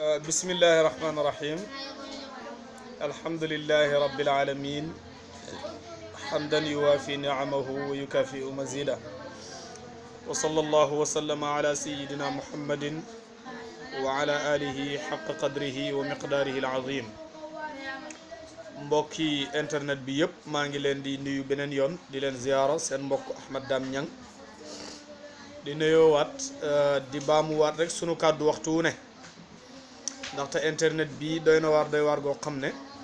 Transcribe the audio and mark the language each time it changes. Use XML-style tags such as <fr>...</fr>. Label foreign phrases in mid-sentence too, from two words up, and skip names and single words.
<ar>بسم الله الرحمن الرحيم الحمد لله رب العالمين حمدا يوافي نعمه ويكافئ مزيدا وصلى الله وسلم على سيدنا محمد وعلى آله حق قدره ومقداره العظيم</ar> <wo>mbokki internet bi yëpp maa ngi leen di nuyu beneen yoon di leen ziyaara seen mbokk Ahmed Dame Niang di nuyoowaat di baamuwaat rek sunu kàddu waxtu wu ne ndaxte internet bi doy na waar goo xam ne</wo>